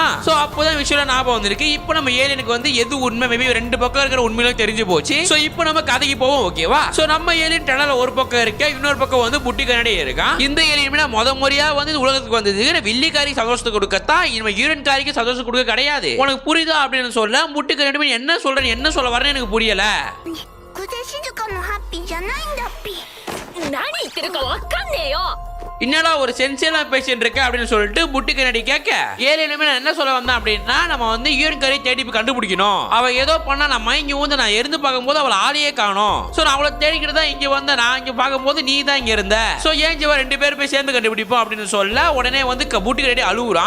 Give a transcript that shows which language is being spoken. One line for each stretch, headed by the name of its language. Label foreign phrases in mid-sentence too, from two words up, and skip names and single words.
Tamil: சோ அப்போதான் விஷயம் ஞாபகம் வந்திருக்கு. இப்போ நம்ம ஏலியனுக்கு வந்து எது உண்மை மேபி ரெண்டு பக்கம் இருக்கிற உண்மையில தெரிஞ்சு போச்சு. சோ இப்போ நம்ம கதைக்கு போவோம். ஓகேவா? சோ நம்ம ஏலியன் டனல்ல ஒரு பக்கம் இருக்கு, இன்னொரு பக்கம் வந்து புட்டி கண்ணாடி இருக்கா. இந்த ஏலியன் முத முறையா வந்து உலகத்துக்கு வந்தது வில்லிக்காரி சந்தோஷத்தை கொடுக்கத்தான், நம்ம யூரன் காரிக்கு சந்தோஷம் கொடுக்க கிடையாது. உனக்கு புரியுதா அப்படின்னு சொல்ல புட்டி கண்ணாடி என்ன சொல்றேன் என்ன சொல்ல வரேன்னு எனக்கு புரியல.
Japanese: 小手静香のハッピーじゃないんだっぴ。何言ってるかわかんねえよ。
Tamil: என்னடா ஒரு சென்சியலா பேசிட்டு இருக்க அப்படின்னு சொல்லிட்டு புட்டி கண்ணாடி கேட்க ஏலியனுமே நான் என்ன சொல்ல வந்தேன் அப்படின்னா நம்ம வந்து யூரன் காரி தேடி போய் கண்டுபிடிக்கணும். அவ ஏதோ பண்ணா நம்ம இங்க வந்து நான் இருந்து பார்க்கும்போது அவளை ஆளையே காணோம். சோ நான் அவளை தேடிக்கிட்டு தான் இங்க வந்தேன், நான் இங்க பார்க்கும்போது நீ தான் இங்க இருந்த. சோ ஏன் ஜீவா ரெண்டு பேரும் போய் சேர்ந்து கண்டுபிடிப்போம் அப்படின்னு சொல்ல உடனே வந்து புட்டி கண்ணாடி அழுகுறான்.